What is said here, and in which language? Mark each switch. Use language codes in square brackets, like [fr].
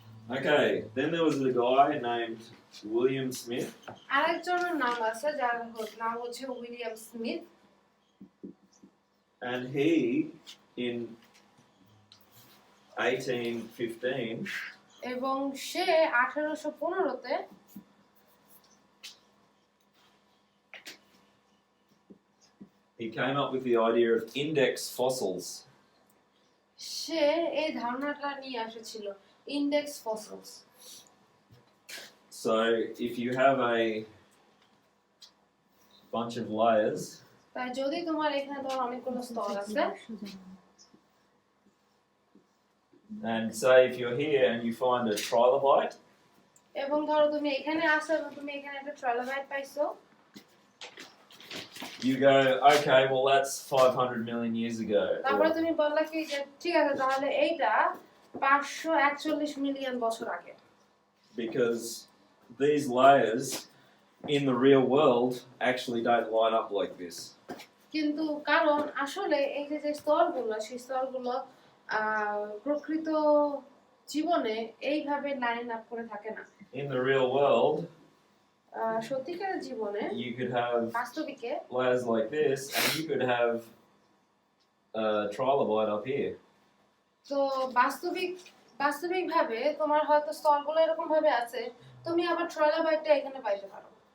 [en] Okay, then there was a guy named William Smith. [bn] আরেকজনের নাম আছে যার নাম হচ্ছে William Smith [en] And he, in 1815, [bn] এবং সে 1815 তে [en] he came up with the idea of index fossils. [bn] সে এই ধারণাটা নিয়ে এসেছিল index fossils [en] So if you have a bunch of layers, [bn] তাই যদি তোমার এখানে ধর অনেকগুলো স্তর আছে [en] and say if you're here and you find a trilobite, [bn] এবং ধরো তুমি এখানে আসো এবং তুমি এখানে একটা ট্রাইলোবাইট পাইছো [en] you go, okay, well that's 500 million years ago. [bn] তারপরে [en] Or, [bn] তুমি বললা কি যে ঠিক আছে তাহলে এইটা 541 মিলিয়ন বছর আগে [en] because these layers in the real world actually don't line up like this. [bn] কিন্তু কারণ আসলে এই যে যে স্তরগুলো সেই স্তরগুলো প্রকৃত জীবনে এইভাবে লাইন আপ করে থাকে না [en] In the real world, [bn] সত্যিকারের জীবনে [en] you could have [bn] বাস্তবিকে [en] layers like this, and you could have a trilobite up here. [bn] তো বাস্তবিকভাবে তোমার হয়তো স্তরগুলো এরকম ভাবে আছে তুমি আবার ট্রাইলোবাইটটা এখানে পাইতে পারো